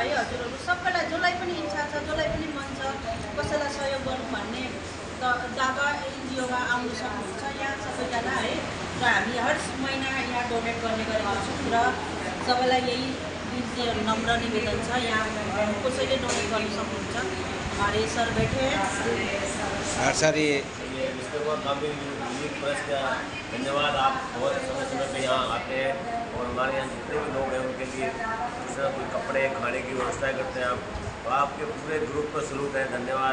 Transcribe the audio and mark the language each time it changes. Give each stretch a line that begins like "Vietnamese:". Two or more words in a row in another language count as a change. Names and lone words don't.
Nepali: हजुरहरू सबैलाई जसलाई पनि इच्छा छ, जसलाई पनि मन छ कसैलाई सहयोग गर्नु भन्ने दावा एनजिओमा आउनु सक्नुहुन्छ यहाँ सबैजना है। र हामी हर महिना यहाँ डोनेट गर्ने गरेको छौँ र सबैलाई यही बिन्ती नम्र निवेदन छ, यहाँ कसैले डोनेट गर्नु सक्नुहुन्छ।
Hindi: हमारे सर बैठे हैं। सर ये काफ़ी यूनिक प्रेस का धन्यवाद। आप बहुत समय पे यहाँ आते हैं और हमारे यहाँ जितने भी लोग हैं उनके लिए जिस तरह कोई कपड़े खाने की व्यवस्था करते हैं आप, तो आपके पूरे ग्रुप को सलूट है, धन्यवाद।